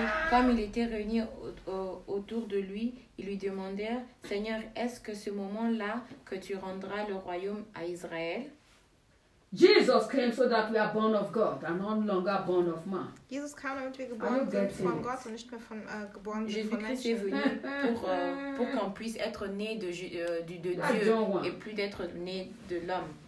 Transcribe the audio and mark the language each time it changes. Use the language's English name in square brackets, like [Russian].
[French] Comme il était réuni autour de lui, ils lui demandèrent, Seigneur, est-ce que ce moment-là que tu rendras le royaume à Israël? [English] Jesus came so that we are born of God and no longer born of man. Jesus came [German] damit wir geboren sind von Gott und nicht mehr von geboren sind von Menschen. [French] Jésus-Christ est venu pour qu'on puisse être né de Dieu et plus d'être né de l'homme.